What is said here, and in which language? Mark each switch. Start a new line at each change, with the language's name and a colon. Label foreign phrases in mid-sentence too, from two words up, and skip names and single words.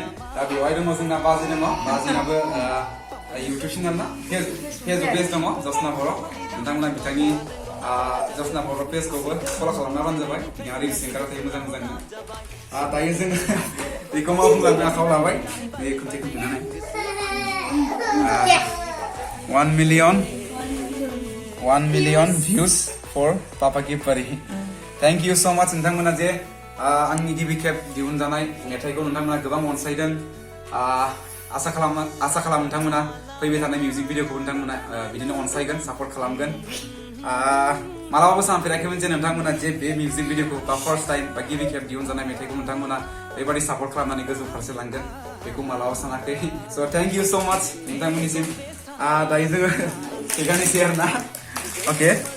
Bodo: दा बेवहाय दङ जोंना बाजै दङ बाजैनाबो
English: YouTube channel
Bodo: ना
English: Facebook page
Bodo: दङ जसना बर' नोंथांमोना बिथांनि जसना बर' पेजखौबो फल' खालामना जाबाय बिथाङा रिल्स एंगारबाय थायो मोजां दायो जों बेखौ मा बुंलांनो आखायाव लाबाय बे खनसे खोन्थानानै
English: 1 million views for Papa Ki Pari. Thank you so much
Bodo: नोंथांमोना जे आंनि गिबि खेब दिहुनजानाय मेथाइखौ नोंथांमोना गोबां अनसायदों आसा खालाम नोंथांमोना फैबाय थानाय मिउजिक भिडिअखौ नोंथांमोना बिदिनो अनसायगोन सापर्ट खालामगोन मालाबाबो सानफेराखैमोन जे नोंथांमोना जे बे मिउजिक भिडिअखौ बा
English: first time
Bodo: बा गिबि खेब दिहुनजानाय मेथाइखौ नोंथांमोना बेबादि सापर्ट खालामनानै गोजौ फारसे लांगोन बेखौ मालाबा सानाखै
English: so thank you so much
Bodo: नोंथांमोननिसिम दायो जोङो केकआनोसै आरोना अके